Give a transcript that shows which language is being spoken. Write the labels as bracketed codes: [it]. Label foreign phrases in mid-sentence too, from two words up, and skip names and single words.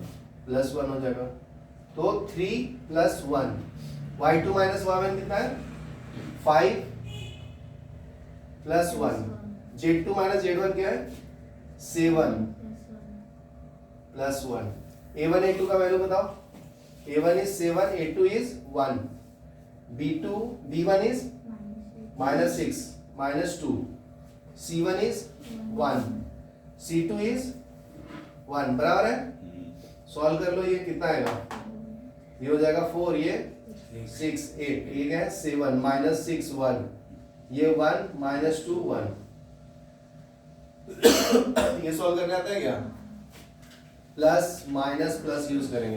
[hi] +1 हो जाएगा, तो 3 + 1, y2 माइनस y1 कितना है? 5 + 1, z2 माइनस z1 क्या है? 7 + 1, a1 a2 का वैल्यू बताओ। [en] a1 is 7, a2 is 1, b1 is -6 -2, c1 is 1, c2 is 1, [hi] बराबर है? सॉल्व कर लो, ये कितना आएगा? ये हो जाएगा 4, ये 6 8, ये क्या है? 7 -6 1, ये 1 -2 1। ये सॉल्व करने आता है क्या? [en] plus minus plus use [hi] करेंगे।